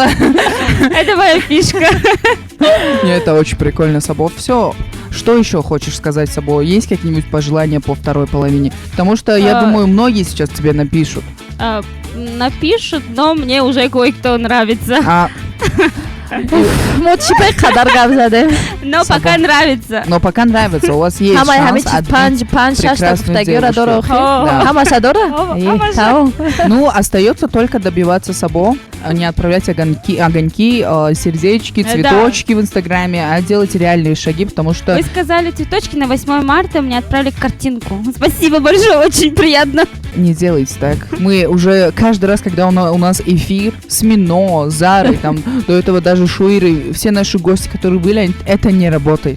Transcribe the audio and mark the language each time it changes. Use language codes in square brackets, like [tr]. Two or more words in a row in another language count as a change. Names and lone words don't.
[ru] Это моя фишка. Не, это очень прикольно, Сабо. Все. Что еще хочешь сказать, Сабо? Есть какие-нибудь пожелания по второй половине? Потому что, я думаю, многие сейчас тебе напишут. Напишут, но мне уже кое-кто нравится. [tg] мо чӣ бе қадар гап задем. [ru] Но пока нравится. Но пока нравится, у вас есть [tg] ҳамаи ҳамин [ru] шанс [tg] чиз [ru] отбить 5-6 прекрасную [tg] гуфтагиёро дора [ru] девушку. О, Да. [tg] ҳамаша дора? О, ҳамаша. Тамом. [ru] Ну, остается только добиваться Сабо. не отправлять огоньки, сердечки, Да. цветочки в Инстаграме, а делать реальные шаги, потому что... Вы сказали цветочки на 8 марта, мне отправили картинку. Спасибо большое, очень приятно. Не делайте так. Мы уже каждый раз, когда у нас эфир с Мино, Зарой, там, до этого даже Шуиры, все наши гости, которые были, это не работает.